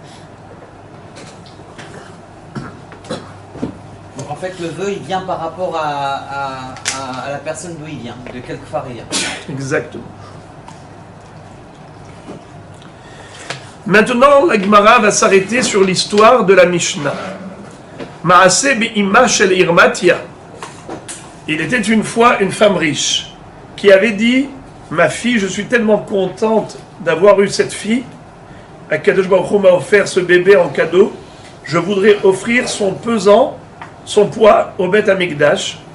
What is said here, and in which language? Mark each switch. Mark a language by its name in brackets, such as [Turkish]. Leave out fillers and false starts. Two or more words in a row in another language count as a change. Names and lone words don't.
[French] Donc en fait, le vœu, il vient par rapport à la personne d'où il vient, de quelque part il vient. Exactement. Maintenant, la Gemara va s'arrêter sur l'histoire de la Mishnah. [Hebrew] מעשה באמה של ירמטיא. [French] Il était une fois une femme riche qui avait dit « Ma fille, je suis tellement contente d'avoir eu cette fille. [Hebrew] הקדוש ברוך הוא [French] m'a offert ce bébé en cadeau. Je voudrais offrir son pesant, son poids au Beth Amikdash.